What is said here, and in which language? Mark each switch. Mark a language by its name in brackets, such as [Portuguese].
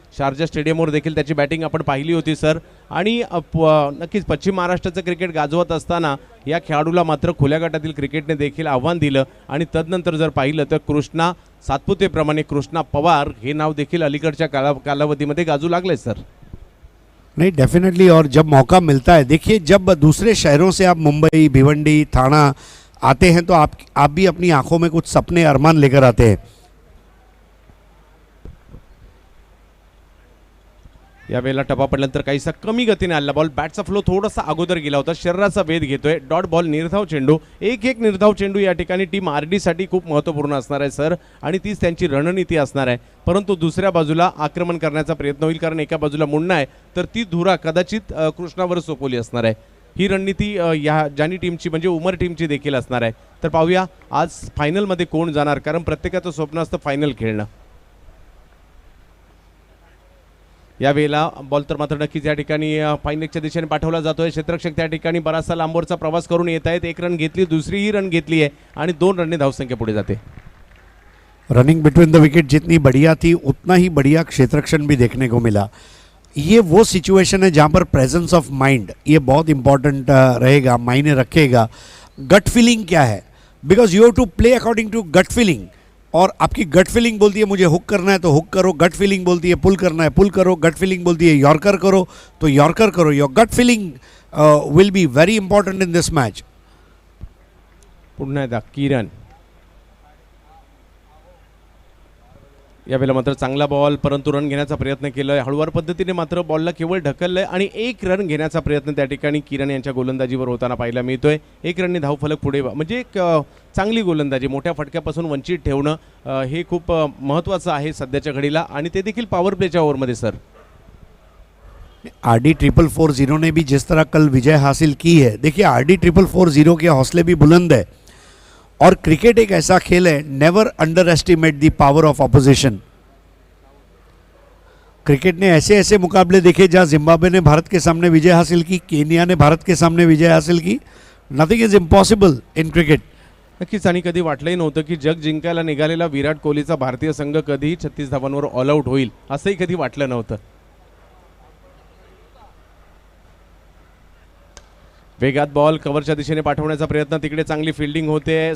[Marathi] Sharjah स्टेडियमवर देखील त्याची बॅटिंग आपण पाहिली होती सर. आणि नक्कीच पश्चिम महाराष्ट्राचं क्रिकेट गाजवत असताना या खेळाडूला मात्र खुल्या गटातील क्रिकेटने देखील आव्हान दिलं आणि तदनंतर जर पाहिलं तर कृष्णा सातपुतेप्रमाणे कृष्णा पवार हे नाव देखील अलीकडच्या कालावधीमध्ये गाजू लागले सर. [Hindi] नहीं डेफिनेटली, और जब मौका मिलता है, देखिए जब दूसरे शहरों से आप मुंबई, भिवंडी, थाना आते हैं तो आप भी अपनी आंखों में कुछ सपने अरमान लेकर आते हैं. [Marathi] यावेळेला टपा पडल्यानंतर काहीसा कमी गतीने आला बॉल, बॅटचा फ्लो थोडासा अगोदर गेला होता, शरीराचा वेध घेतोय. डॉट बॉल, निर्धाव चेंडू, एक निर्धाव चेंडू या ठिकाणी टीम RD साठी खूप महत्त्वपूर्ण असणार आहे सर आणि तीच त्यांची रणनीती असणार आहे. परंतु दुसऱ्या बाजूला आक्रमण करण्याचा प्रयत्न होईल, कारण एका बाजूला मुन्ना आहे तर ती धुरा कदाचित कृष्णावर सोपवली असणार आहे. ही रणनीती या जानी टीमची म्हणजे उमर टीमची देखील असणार आहे. तर पाहूया आज फायनलमध्ये कोण जाणार, कारण प्रत्येकाचं स्वप्न असतं फायनल खेळणं. यावेळेला बॉल तर मात्र नक्कीच या ठिकाणी फायनलच्या दिशेने पाठवला जातोय. क्षेत्ररक्षक त्या ठिकाणी बराचसा लांबवरचा प्रवास करून येत आहेत. 1 रन घेतली, दुसरीही रन घेतली आहे आणि 2 रनने धावसंख्या पुढे जाते. [English] running between the wicket [Hindi] जितनी बढ़िया थी उतना ही बढ़िया क्षेत्ररक्षण भी देखने को मिला. ये वो सिचुएशन है जहाँ पर [English] presence of mind [Hindi] ये बहुत इंपॉर्टेंट रहेगा, मायने रखेगा. [English] gut feeling [Hindi] क्या है, [English] Because you have to play according to gut feeling. [Hindi] और आपकी गट फीलिंग बोलती है मुझे हुक करना है तो हुक करो, गट फीलिंग बोलती है पुल करना है पुल करो, गट फीलिंग बोलती है यॉर्कर करो तो यॉर्कर करो. [English] Your gut feeling will be very important in this match. [Marathi] पुन्हा एकदा किरण यावेळेला मात्र चांगला बॉल, परंतु रन घेण्याचा प्रयत्न केलाय. हळूवार पद्धतीने मात्र बॉलला केवळ ढकललंय आणि 1 रन घेण्याचा प्रयत्न त्या ठिकाणी किरण यांच्या गोलंदाजीवर होताना पाहायला मिळतोय. 1 रनने धावफलक पुढे म्हणजे एक चांगली गोलंदाजी, मोठ्या फटक्यापासून वंचित ठेवणं हे खूप महत्त्वाचं आहे सध्याच्या घडीला, आणि ते देखील पॉवर प्लेच्या ओव्हरमध्ये सर. [Hindi] RD 440 ने भी जिस तरह कल विजय हासिल की है, देखिए RD 440 के हौसले भी बुलंद है और क्रिकेट एक ऐसा खेल है, [English] Never underestimate the power of opposition. [Hindi] Cricket ने ऐसे ऐसे मुकाबले देखे जहां जिम्बाब्वे ने भारत के सामने विजय हासिल की, केनिया ने भारत के सामने विजय हासिल की. [English] Nothing is impossible in cricket. [Marathi] नक्कीच, आणि कधी वाटलंही नव्हतं की जग जिंकायला निघालेला विराट कोहलीचा भारतीय संघ कधीही 36 धावांवर ऑल आउट होईल, असंही कधी वाटलं नव्हतं. वेगात बॉल कव्हरच्या दिशेने पाठवण्याचा प्रयत्न, तिकडे चांगली फिल्डिंग होते.